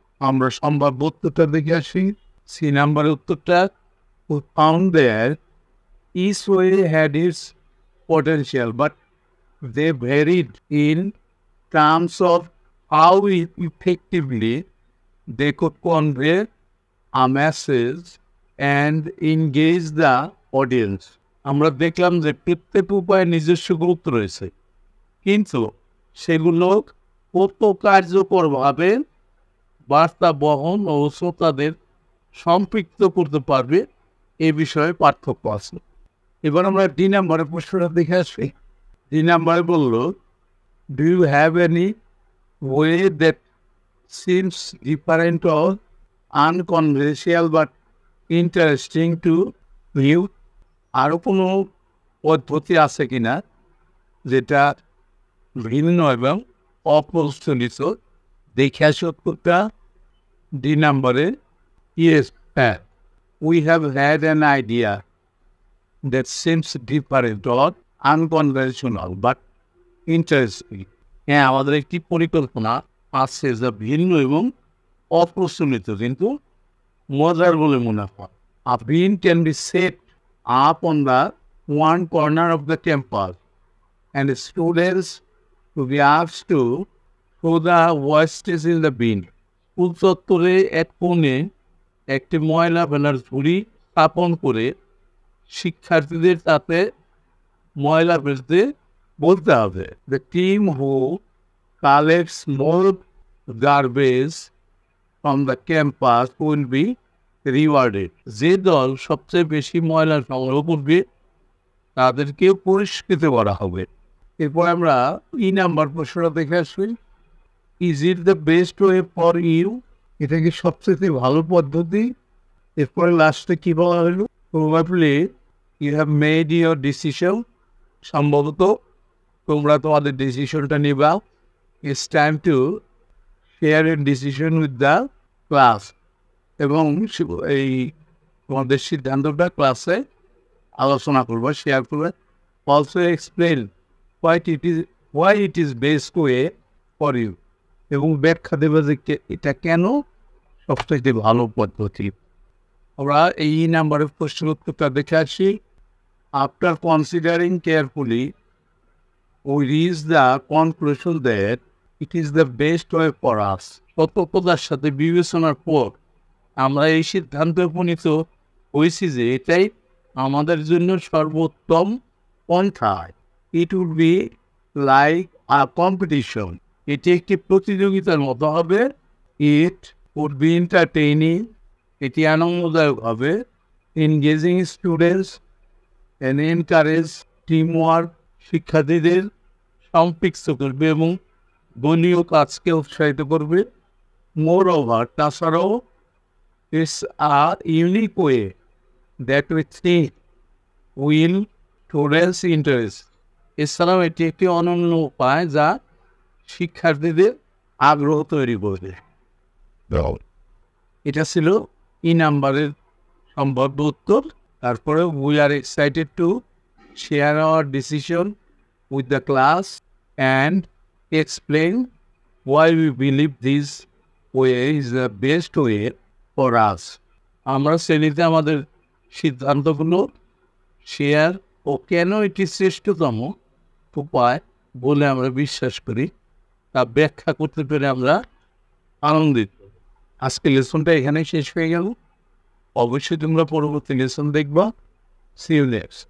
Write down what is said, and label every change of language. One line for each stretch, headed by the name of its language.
Bangla: আমরা সম্ভাব্য উত্তরটা দেখে আসি। সি নাম্বারের উত্তরটা,
English: who found that each way had its potential, but they varied in terms of how effectively they could convey a message and engage the audience.
Bangla: আমরা দেখলাম যে প্রত্যেক উপায়ে নিজস্ব গুরুত্ব রয়েছে, কিন্তু সেগুলো কত কার্যকরভাবে বার্তা বহন ও শ্রোতাদের সম্পৃক্ত করতে পারবে এ বিষয়ে পার্থক্য আছে। এবার আমরা ডি নাম্বারের প্রশ্নটা দেখে আসি। ডি নাম্বারে বলল,
English: Do you have any way that seems different or unconventional but interesting to you?
Bangla: আরও কোনো পদ্ধতি আছে কিনা যেটা ভিন্ন এবং অপ্রচলিত? দেখে আসি উত্তরটা ডি নাম্বারে।
English: Yes, হ্যাঁ, we have had an idea that seems different or unconventional but interesting.
Bangla: হ্যাঁ, আমাদের একটি পরিকল্পনা আছে যা ভিন্ন এবং অপ্রচলিত, কিন্তু মজার বলে মনে হয়।
English: A beam can be set up on the one corner of the campus and students will be asked to throw the wastage in the bin.
Bangla: School চত্বরে এক কোণে একটি ময়লা ফেলার ঝুড়ি স্থাপন করে শিক্ষার্থীদের তাতে ময়লা ফেলতে বলতে হবে।
English: The team who collects more garbage from the campus will be rewarded.
Bangla: যে দল সবচেয়ে বেশি ময়লা সংগ্রহ করবে তাদেরকে পুরস্কৃত করা হবে। এরপর আমরা ই নাম্বার প্রশ্নটা দেখে আসি।
English: Is it the best way for you?
Bangla: এটা কি সবচেয়ে ভালো পদ্ধতি? এরপরে লাস্টে কী বলা হলো?
English: Probably you have made your decision.
Bangla: সম্ভবত তোমরা তোমাদের ডিসিশনটা নিবা।
English: It's time to share এর decision with the class.
Bangla: এবং এই তোমাদের সিদ্ধান্তটা ক্লাসে আলোচনা করবো, শেয়ার করবে।
English: also explain why it is best way for you,
Bangla: এবং ব্যাখ্যা দেবে যে এটা কেন সবচেয়ে ভালো পদ্ধতি। আমরা এই নাম্বারের প্রশ্নের উত্তরটা দেখে আসি।
English: After considering carefully we reach the conclusion that it is the best way for us.
Bangla: সতর্কতার সাথে বিবেচনার পর আমরা এই সিদ্ধান্তে উপনীত হয়েছি যে এটাই আমাদের জন্য সর্বোত্তম পন্থা।
English: It would be like a competition.
Bangla: এটি একটি প্রতিযোগিতার মতো হবে।
English: It would be entertaining.
Bangla: এটি আনন্দদায়ক হবে।
English: Engaging students and encourage teamwork.
Bangla: শিক্ষার্থীদের সম্পৃক্ত করবে এবং দলীয় কাজকে উৎসাহিত করবে।
English: Moreover,
Bangla: তাছাড়াও
English: it's a unique way that we think will students' interest.
Bangla: এছাড়াও এটি একটি অনন্য উপায় যা শিক্ষার্থীদের আগ্রহ তৈরি করবে। এটা ছিল ই নাম্বারের সম্ভাব্য উত্তর। তারপরে
English: we are excited to share our decision with the class and explain why we believe this way is the best way for us.
Bangla: আমরা শ্রেণীতে আমাদের সিদ্ধান্তগুলো শেয়ার ও কেন এটি শ্রেষ্ঠতম উপায় বলে আমরা বিশ্বাস করি তা ব্যাখ্যা করতে পেরে আমরা আনন্দিত। আজকে লেসনটা এখানেই শেষ হয়ে গেল। অবশ্যই তোমরা পরবর্তী লেসন দেখবা।
English: See you next.